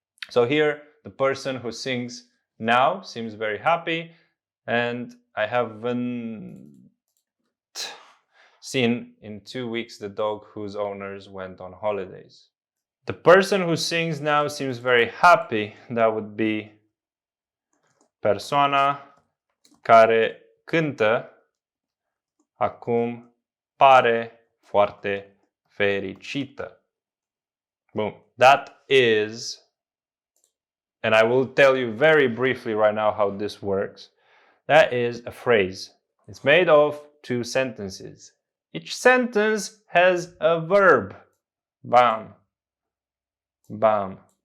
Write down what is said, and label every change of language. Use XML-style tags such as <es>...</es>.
<en>So here, the person who sings now seems very happy, and I haven't seen in 2 weeks the dog whose owners went on holidays. The person who sings now seems very happy. That would be</en> <ro>persoana care cântă acum pare foarte fericită.</ro> <en>Boom. That is, and I will tell you very briefly right now how this works. That is a phrase. It's made of 2 sentences. Each sentence has a verb. Bam. Bam.</en>